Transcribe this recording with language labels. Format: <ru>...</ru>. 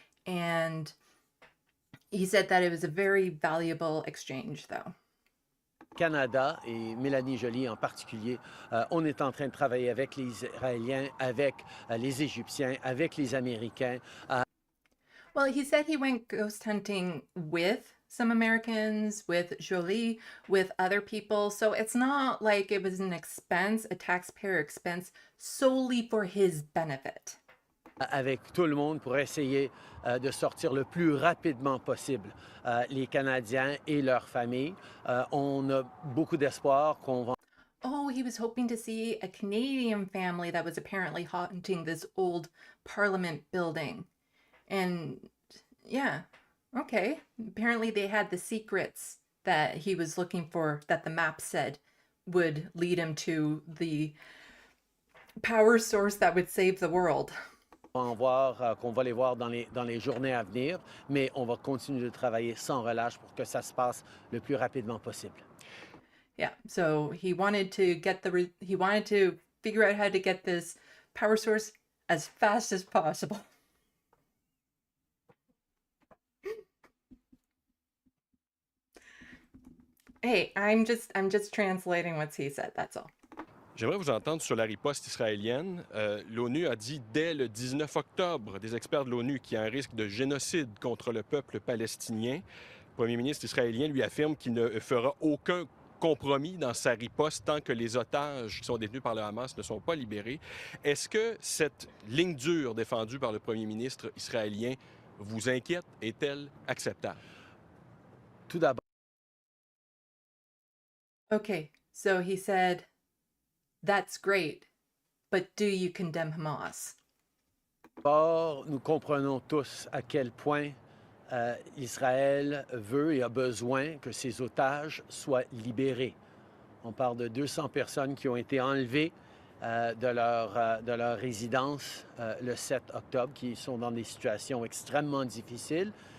<en>And he said that it was a very valuable exchange, though.</en> <fr>Canada et Mélanie Joly en particulier, on est en train de travailler avec les Israéliens, avec les Égyptiens, avec les Américains.</fr> <en>Well, he said he went ghost hunting with some Americans, with Joly, with other people. So it's not like it was an expense, a taxpayer expense, solely for his benefit.</en> <fr>avec tout le monde pour essayer de sortir le plus rapidement possible les Canadiens et leurs familles. On a beaucoup d'espoir qu'on va...</fr> <en>Oh, he was hoping to see a Canadian family that was apparently haunting this old Parliament building. And yeah, okay. Apparently they had the secrets that he was looking for, that the map said would lead him to the power source that would save the world.</en> <fr>qu'on va les voir dans les journées à venir, mais on va continuer de travailler sans relâche pour que ça se passe le plus rapidement possible.</fr> <en>Yeah, so he wanted to he wanted to figure out how to get this power source as fast as possible. Hey, I'm just translating what he said, that's all.</en> <fr>J'aimerais vous entendre sur la riposte israélienne. L'ONU a dit dès le 19 octobre, des experts de l'ONU, qu'il y a un risque de génocide contre le peuple palestinien. Le premier ministre israélien lui affirme qu'il ne fera aucun compromis dans sa riposte tant que les otages qui sont détenus par le Hamas ne sont pas libérés. Est-ce que cette ligne dure défendue par le premier ministre israélien vous inquiète? Est-elle acceptable? Tout d'abord,</fr> <en>Okay, so he said, that's great, but do you condemn Hamas?</en> <fr>nous comprenons tous à quel point Israël veut et a besoin que ses otages soient libérés. On parle de 200 personnes qui ont été enlevées de leur résidence le 7 octobre, qui sont dans des situations extrêmement difficiles.</fr>